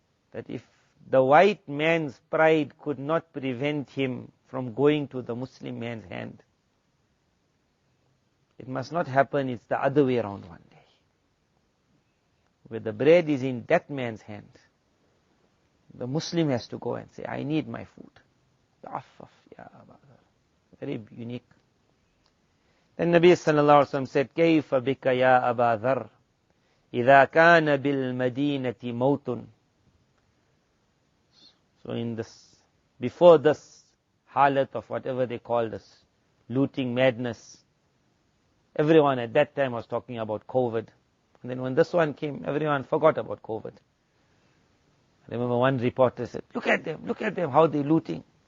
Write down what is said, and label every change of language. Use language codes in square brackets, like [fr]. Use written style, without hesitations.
[en] That if the white man's pride could not prevent him from going to the Muslim man's hand, it must not happen, it's the other way around one day. Where the bread is in that man's hand, the Muslim has to go and say, I need my food. [ar] Ta'affaf ya Abadar. [en] Very unique. Then Nabi sallallahu alaihi wasallam said, [ar] كيف بك يا أبا ذر إذا كان بالمدينة موت. [en] So in this, before this halat of whatever they call this, looting madness, everyone at that time was talking about COVID. And then when this one came, everyone forgot about COVID. I remember one reporter said, look at them, how they're looting.